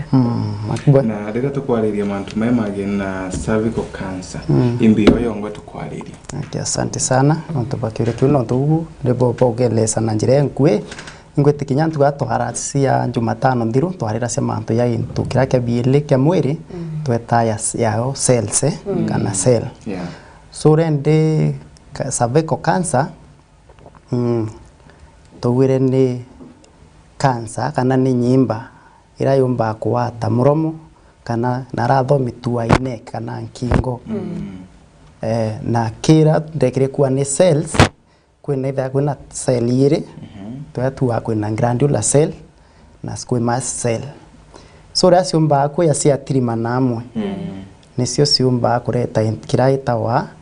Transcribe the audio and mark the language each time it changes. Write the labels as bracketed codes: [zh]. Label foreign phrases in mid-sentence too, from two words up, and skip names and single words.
[mer] na rira tukwariria mantu memage na [en] cervical cancer [mer] imbiyo yongo tukwariria. Okay, [sw] asante sana [mer] nonto bakire tuno tugu lebo bogelesa na njira enkwe ngwete kinyantu gatwaracia Jumatano ndiru twarira cia mantu ya into kirake biele kya mwiri tweta ya cells kana cell so rende [en] cervical cancer [mer] tugwire ni cancer kana ni nyimba ira yumba kuwata muromo kana narathomitua ine kana nkingo na kira ndekire kuwa ni cells kwina cell yire tuatua kwina [en] glandular cell [mer] na [en] squamous cell [mer] so rasio mba ko ya cia trima namwe nicio ciumba kureta kiraita wa